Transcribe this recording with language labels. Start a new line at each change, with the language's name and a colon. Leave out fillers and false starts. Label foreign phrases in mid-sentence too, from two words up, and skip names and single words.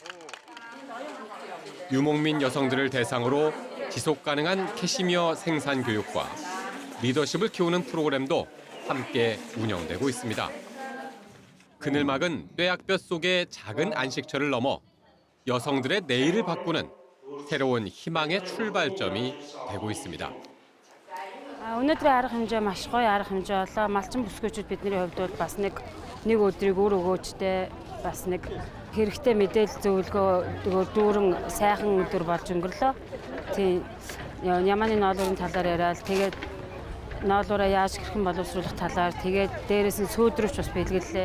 Korean: 유목민 여성들을 대상으로 지속 가능한 캐시미어 생산 교육과 리더십을 키우는 프로그램도 함께 운영되고 있습니다. 그늘막은 뙤약볕 속의 작은 안식처를 넘어 여성들의 내일을 바꾸는 새로운 희망의 출발점이 되고 있습니다.
Mongolian: Өнөөдрийн арга хэмжээ маш гоё арга хэмжээ болоо. Малчин бүсгүйчүүд бидний хувьд бол бас нэг өдрийг өөр өгөөжтэй бас нэг хэрэгтэй мэдээлэл зөвлөгөө дүүрэн сайхан өдөр болж өнгөрлөө. Тийм Яманы ноолуурын талаар яриад тэгээд ноолуураа яаж хэрхэн боловсруулах талаар тэгээд дээрээс нь сүйдрүүч бас бэлгэллээ.